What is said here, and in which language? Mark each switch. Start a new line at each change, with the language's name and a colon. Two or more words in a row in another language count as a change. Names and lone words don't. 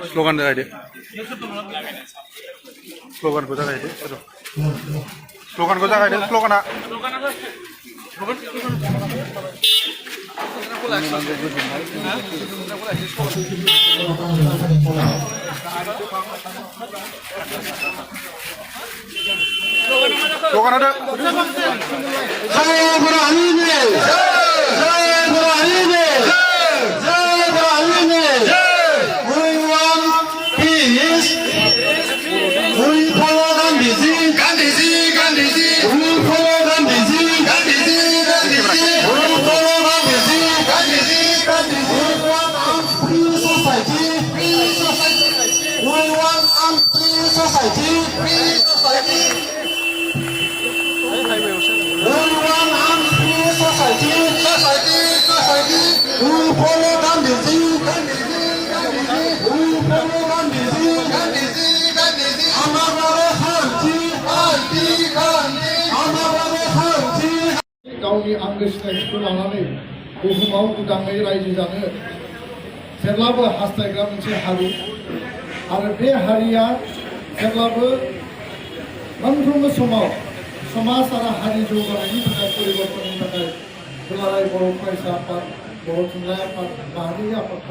Bodo: स्ल'गान जागायदो स्ल'गानखौ जागायदो स्ल'गानखौ जागायदो स्ल'गाना स्ल'गान होदो जय बर' हारिनि जय बर' हारिनि जय बर' हारिनि
English: We want peace. We follow Gandhiji. Gandhiji, Gandhiji. We follow Gandhiji. Gandhiji, Gandhiji. We follow Gandhiji. Gandhiji, Gandhiji. We want a free society. Free society. We want a free society. Free society. We want a free society. Society, society. We follow Gandhiji. Gandhiji.
Bodo: गावनि आंगो सिनायथिखौ लानानै बुहुमाव उदाङै रायजो जानो जेब्लाबो हास्थायग्रा मोनसे हारि आरो बे हारिया जेब्लाबो मोनफ्रोमबो समाव समाज आरो हारि जौगानायनि थाखाय परिबर्तननि थाखाय दुलाराय बर' फरायसा आफाद बर' थुनलाइ आफाद माहारियारि आफादफोर